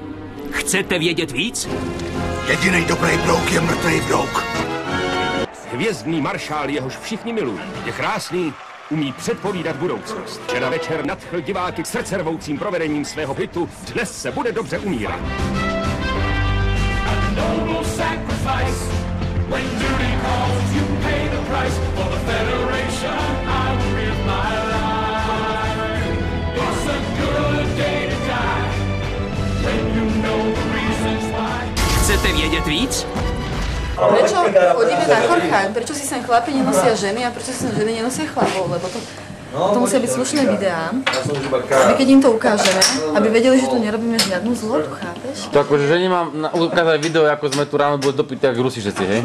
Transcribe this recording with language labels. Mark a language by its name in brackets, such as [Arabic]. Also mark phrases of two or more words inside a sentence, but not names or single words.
[Czech] Chcete vědět víc? Jedinej dobrý brouk je mrtvej brouk. Hvězdný maršál, jehož všichni milují, je krásný, umí předpovídat budoucnost. Včera večer nadchl diváky k srdcervoucím provedením svého hitu Dnes se bude dobře umírat. [English] When duty calls, you pay the price for the Federation. I will give my life. It's a good day to die when you know the reasons why. [Czech] Chcete vědět víc? [Slovak] Prečo chodíme na Korcháň? Prečo si sem chlapi nenosia ženy a prečo si sem ženy nenosia chlapov? Lebo to To musia byť slušné videá, aby keď im to ukážeme, aby vedeli, že tu nerobíme žiadnu zlotu, chápeš? To akože, že nemám ukázať video, ako sme tu ráno boli dopití, jak Rusi všetci, hej?